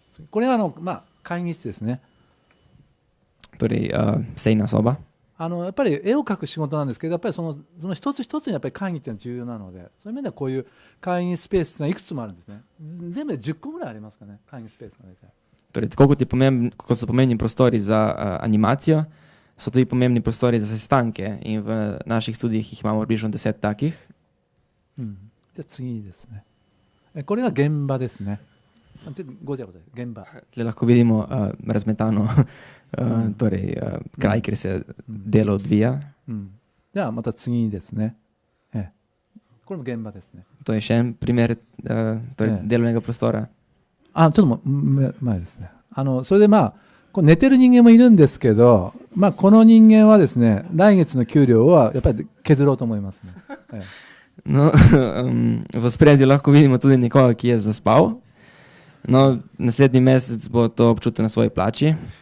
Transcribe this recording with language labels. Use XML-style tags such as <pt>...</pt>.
<ja>これは会議室ですね。</ja> <sl>Torej, sejna soba.</sl> <ja>やっぱり絵を描く仕事なんですけど、やっぱりその一つ一つにやっぱり会議っていうのは重要なので、そういう面ではこういう会議スペースがいくつもあるんですね。全部で10個ぐらいありますかね、会議スペースが大体。</ja> <sl>Torej, tako kot so pomembni prostori za animacijo, so tudi pomembni prostori za sestanke, in v naših studijih jih imamo približno 10 takih.</sl> <ja>じゃあ次ですね。これが現場ですね。ごちゃごちゃ現場。</ja> <sl>Tle lahko vidimo razmetano torej, kraj, kjer se delo odvija.</sl> <ja>じゃあまた次ですね。これも現場ですね。</ja> <sl>To je še en primer torej, delovnega prostora.</sl> <ja>ちょっと前ですね。それで寝てる人間もいるんですけど、この人間はですね、来月の給料はやっぱり削ろうと思いますね。</ja> <sl>No, v spredju lahko vidimo tudi nekoga, ki je zaspal. No, naslednji mesec bo to občutil na svoji plači.</sl>